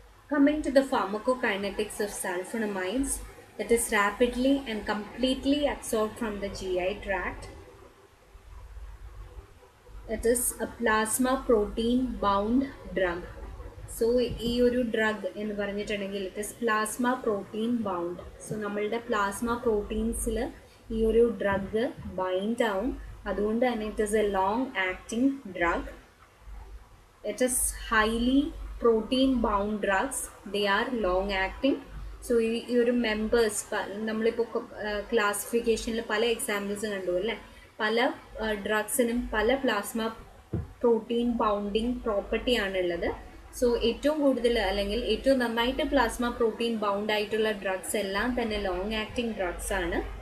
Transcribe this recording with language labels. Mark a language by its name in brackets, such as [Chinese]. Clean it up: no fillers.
[English] Coming to the pharmacokinetics of sulfonamides, it is rapidly and completely absorbed from the GI tract. It is a plasma protein bound drug. [Malayalam] So, ഈ ഒരു drug എന്ന് പറഞ്ഞിട്ടുണ്ടെങ്കിൽ [English] It is plasma protein bound. [Malayalam] So നമ്മളുടെ plasma പ്രോട്ടീൻസിൽ ഈ ഒരു drug bind ആവും. അതുകൊണ്ട് തന്നെ [English] It is a long acting drug. It is highly protein bound drugs. They are long acting. [Malayalam] So ഈ ഒരു മെമ്പേഴ്സ് നമ്മളിപ്പോൾ ക്ലാസിഫിക്കേഷനിൽ പല എക്സാമ്പിൾസ് കണ്ടു അല്ലേ, പല ഡ്രഗ്സിനും പല പ്ലാസ്മ പ്രോട്ടീൻ ബൗണ്ടിങ് പ്രോപ്പർട്ടി ആണുള്ളത്. സോ ഏറ്റവും കൂടുതൽ അല്ലെങ്കിൽ ഏറ്റവും നന്നായിട്ട് പ്ലാസ്മ പ്രോട്ടീൻ ബൗണ്ട് ആയിട്ടുള്ള ഡ്രഗ്സ് എല്ലാം തന്നെ ലോങ് ആക്ടിങ് ഡ്രഗ്സ് ആണ്.